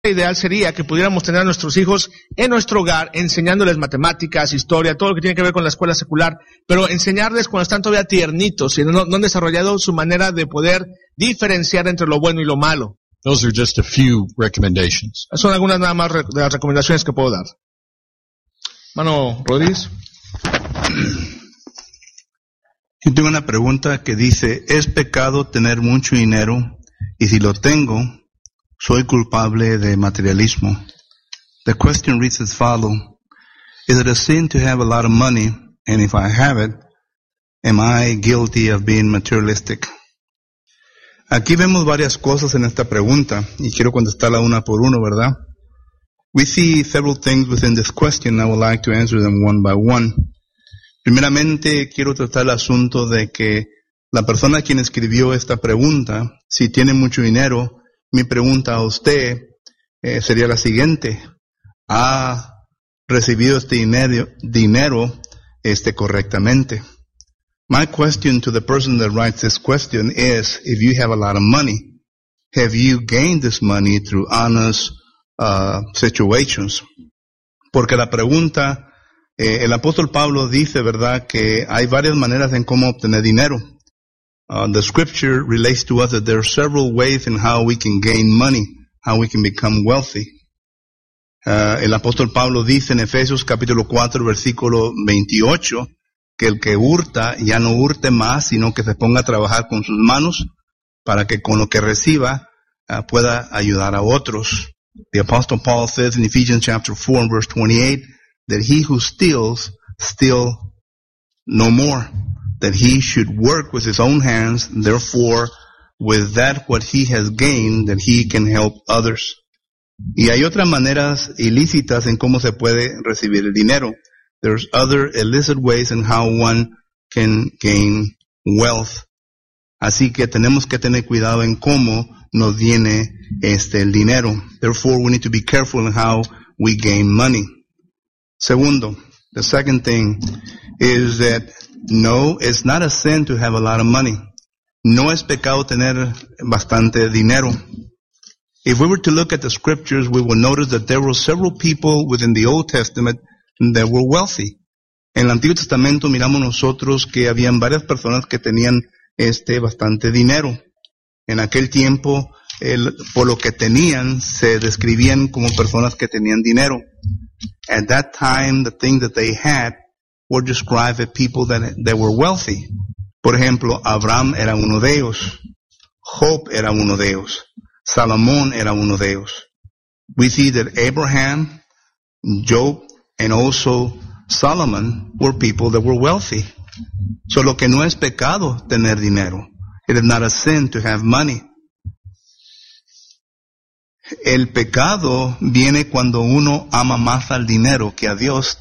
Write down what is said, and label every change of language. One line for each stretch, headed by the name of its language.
Spanish: ideal sería que pudiéramos tener a nuestros hijos en nuestro hogar, enseñándoles matemáticas, historia, todo lo que tiene que ver con la escuela secular, pero enseñarles cuando están todavía tiernitos y no han desarrollado su manera de poder diferenciar entre lo bueno y lo malo.
English: Those are just a few recommendations.
Spanish: Son algunas nada más de las recomendaciones que puedo dar. Mano Rodríguez. Yo tengo una pregunta que dice, ¿es pecado tener mucho dinero? Y si lo tengo, ¿soy culpable de materialismo?
English: The question reads as follows. Is it a sin to have a lot of money? And if I have it, am I guilty of being materialistic?
Spanish: Aquí vemos varias cosas en esta pregunta, y quiero contestarla una por uno, ¿verdad?
English: We see several things within this question, and I would like to answer them one by one.
Spanish: Primeramente, quiero tratar el asunto de que la persona quien escribió esta pregunta, si tiene mucho dinero, mi pregunta a usted sería la siguiente. ¿Ha recibido este dinero correctamente?
English: My question to the person that writes this question is, if you have a lot of money, have you gained this money through honest situations?
Spanish: Porque la pregunta, el apóstol Pablo dice, ¿verdad?, que hay varias maneras en cómo obtener dinero.
English: The scripture relates to us that there are several ways in how we can gain money, how we can become wealthy.
Spanish: El apóstol Pablo dice en Efesios capítulo 4, versículo 28, que el que hurta ya no hurte más, sino que se ponga a trabajar con sus manos para que con lo que reciba pueda ayudar a otros.
English: The apostle Paul says in Ephesians chapter 4, verse 28, that he who steals, steal no more. That he should work with his own hands, therefore, with that what he has gained, that he can help others.
Spanish: Y hay otras maneras ilícitas en cómo se puede recibir el dinero.
English: There's other illicit ways in how one can gain wealth.
Spanish: Así que tenemos que tener cuidado en cómo nos viene el dinero.
English: Therefore, we need to be careful in how we gain money.
Spanish: Segundo,
English: the second thing is that no, it's not a sin to have a lot of money.
Spanish: No es pecado tener bastante dinero.
English: If we were to look at the scriptures, we would notice that there were several people within the Old Testament that were wealthy.
Spanish: En el Antiguo Testamento miramos nosotros que habían varias personas que tenían bastante dinero. En aquel tiempo, por lo que tenían, se describían como personas que tenían dinero.
English: At that time, the thing that they had were described as people that were wealthy.
Spanish: Por ejemplo, Abraham era uno de ellos. Job era uno de ellos. Salomón era uno de ellos.
English: We see that Abraham, Job, and also Solomon were people that were wealthy.
Spanish: So lo que no es pecado tener dinero.
English: It is not a sin to have money.
Spanish: El pecado viene cuando uno ama más al dinero que a Dios.